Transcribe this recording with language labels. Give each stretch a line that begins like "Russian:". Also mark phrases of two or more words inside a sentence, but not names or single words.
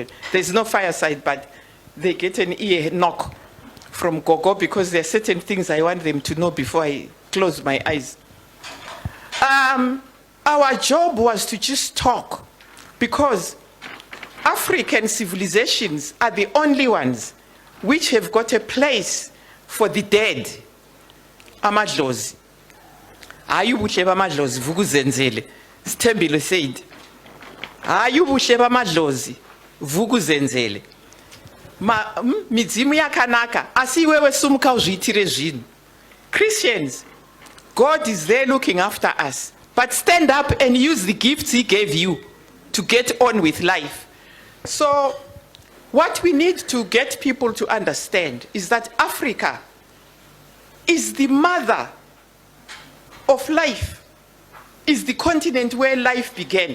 English: There's no fireside, but they get an ear knock from Gogo because there are certain things I want them to know before I close my eyes. Our job was to just talk, because African civilizations are the only ones which have got a place for the dead. Amadlozi.
North Ndebele: Ayubuhle bamadlozi vukuzenzele.
English: Sithembile said.
North Ndebele: Ayubuhle bamadlozi vukuzenzele.
Shona: Midzimu yakanaka asiwewe sumuka uzviitire zvinhu.
English: Christians, God is there looking after us. But stand up and use the gifts he gave you to get on with life. So what we need to get people to understand is that Africa is the mother of life, is the continent where life began.